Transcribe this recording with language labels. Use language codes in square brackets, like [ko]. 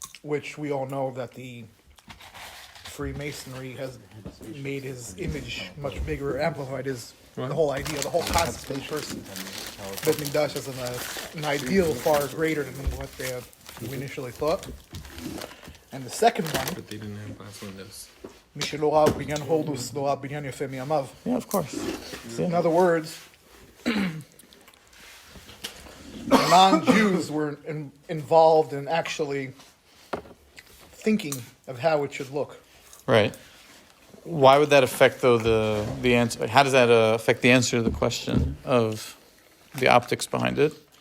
[en] which we all know that the Freemasonry has made his image much bigger, amplified his the whole idea, the whole concept of the first Beit Mikdash as an ideal far greater than what they had initially thought. And the second one, But they didn't have glass windows. [he] מי שלא ראה בניין הורדוס, לא ראה בניין יפה מימיו. [en] Yeah, of course. In other words, non-Jews were involved in actually thinking of how it should look. Right. Why would that affect, though, the answer? How does that affect the answer to the question of the optics behind it?